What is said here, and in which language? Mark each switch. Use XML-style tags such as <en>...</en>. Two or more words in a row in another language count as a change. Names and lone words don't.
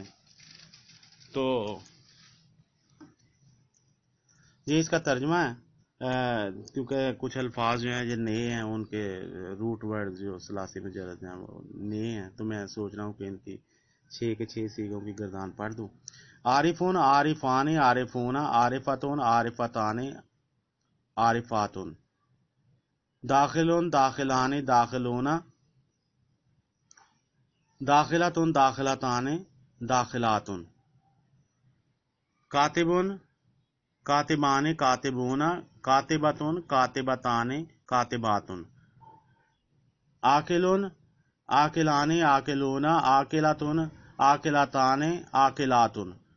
<ur>تو یہ اس کا ترجمہ ہے، کیونکہ کچھ الفاظ جو ہیں یہ نئے ہیں، ان کے</ur> <en>root word</en> <ur>جو ثلاثی مجرد ہیں وہ نئے ہیں، تو میں سوچ رہا ہوں کہ ان کی 6 کے 6 سیغوں کی گردان پڑھ دوں۔</ur> <ar>عارفون عارفان عارفون عارفتون عارفتان عارفاتن، داخلون داخلان داخلون داخلتن داخلتان داخلاتن، کاتبون کاتبان کاتبون کاتبتن کاتبتان کاتباتن، آکلون آکلان آکلون آکلتن آکلتان آکلاتن،</ar>